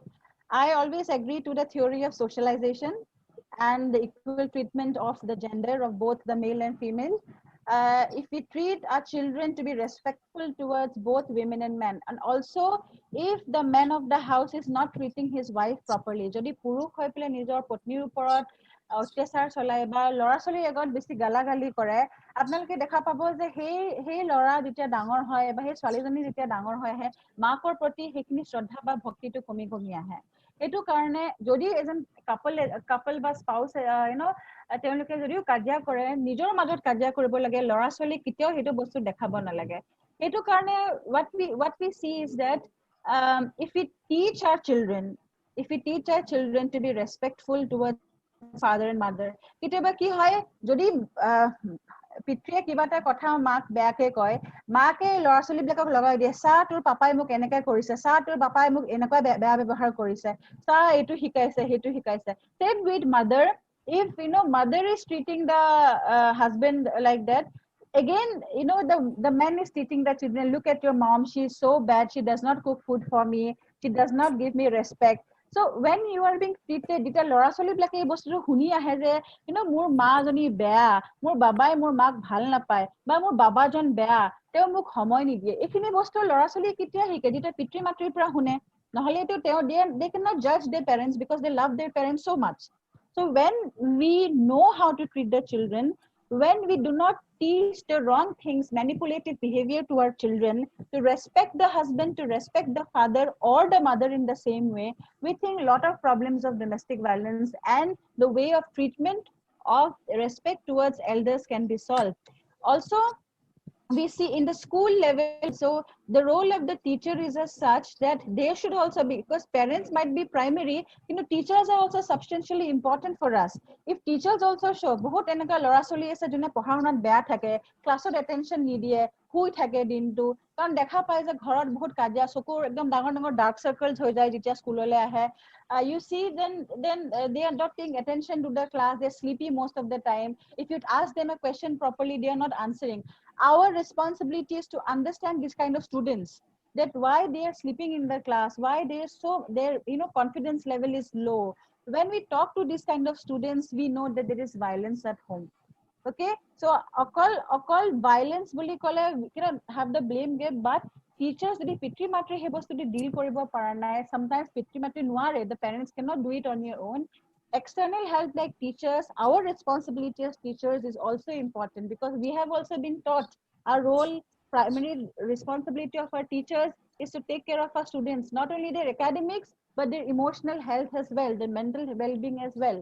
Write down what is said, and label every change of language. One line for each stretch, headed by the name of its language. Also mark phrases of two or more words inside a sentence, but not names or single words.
English: I always agree to the theory of socialization and the equal treatment of the gender of both the male and female. If we treat our children to be respectful towards both women and men, and also if the man of the house is not treating his wife properly,
Assamese: যদি পুৰুষ হৈ পেলে নিজৰ পত্নীৰ ওপৰত অত্যাচাৰ চলাই বা ল'ৰা ছোৱালীৰ আগত বেছি গালাগালি কৰে, আপোনালোকে দেখা পাব যে সেই ল'ৰা যেতিয়া ডাঙৰ হয় বা সেই ছোৱালীজনী যেতিয়া ডাঙৰ হৈ আহে, মাকৰ প্ৰতি সেইখিনি শ্ৰদ্ধা বা ভক্তিটো কমি কমি আহে। এইটো কাৰণে যদি এজন কাপল বা স্পাউচ তেওঁলোকে যদিও কাজিয়া কৰে, নিজৰ মাজত কাজিয়া কৰিব লাগে, ল'ৰা ছোৱালী কেতিয়াও সেইটো বস্তু দেখাব নালাগে। সেইটো কাৰণে
English: what we see is that if we teach our children to be respectful towards father and mother,
Assamese: কেতিয়াবা কি হয় যদি পিতৃয়ে কিবা এটা কথা মাক বেয়াকে কয়, মাকে ল'ৰা ছোৱালী বিলাকক লগাই দিয়ে, চা তোৰ পাপাই মোক এনেকৈ কৰিছে, চা তোৰ পাপাই মোক এনেকুৱা বেয়া ব্যৱহাৰ কৰিছে, চা এইটো শিকাইছে সেইটো শিকাইছে।
English: Same with mother, if mother is treating the husband like that, again the man is teaching the children, look at your mom, she is so bad, she does not cook food for me, she does not give me respect. So when you are being treated,
Assamese: যেতিয়া ল'ৰা ছোৱালী বিলাকে এই বস্তুটো শুনি আহে যে মোৰ মাজনী বেয়া, মোৰ বাবাই মোৰ মাক ভাল নাপায় বা মোৰ বাবাজন বেয়া, তেওঁ মোক সময় নিদিয়ে, এইখিনি বস্তু ল'ৰা ছোৱালী কেতিয়া শিকে? যেতিয়া পিতৃ মাতৃৰ পৰা শুনে, নহ'লেতো
English: they cannot judge their parents because they love their parents so much. So when we know how to treat the children, when we do not teach the wrong things, manipulative behavior to our children, to respect the husband, to respect the father or the mother in the same way, we think a lot of problems of domestic violence and the way of treatment of respect towards elders can be solved. Also, we see in the school level, so the role of the teacher is as such that they should also be, because parents might be primary, teachers are also substantially important for us. If teachers also show
Assamese: বহুত এনেকুৱা ল'ৰা ছোৱালী আছে যিজনে পঢ়া শুনাত বেয়া থাকে, ক্লাছত attention নিদিয়ে, শুই থাকে দিনটো, কাৰণ দেখা পায় যে ঘৰত বহুত কাজিয়া, চকুৰ একদম ডাঙৰ ডাঙৰ
English: dark circles
Assamese: হৈ যায় যেতিয়া স্কুললৈ আহে,
English: you see then they are not paying attention to the class, they're sleepy most of the time. If you ask them a question properly, they are not answering. our responsibility is to understand this kind of students, that why they are sleeping in the class, why their confidence level is low. When we talk to this kind of students, we know that there is violence at home. Okay, so
Assamese: অকল violence বুলি ক'লে
English: we cannot have the blame game, but teachers
Assamese: যদি পিতৃ মাতৃ সেই বস্তুটো deal কৰিব পৰা নাই, sometimes পিতৃ মাতৃ নোৱাৰে,
English: the parents cannot do it on your own. External help like teachers, our responsibility as teachers is also important, because we have also been taught our role, primary responsibility of our teachers is to take care of our students, not only their academics but their emotional health as well, their mental well-being as well.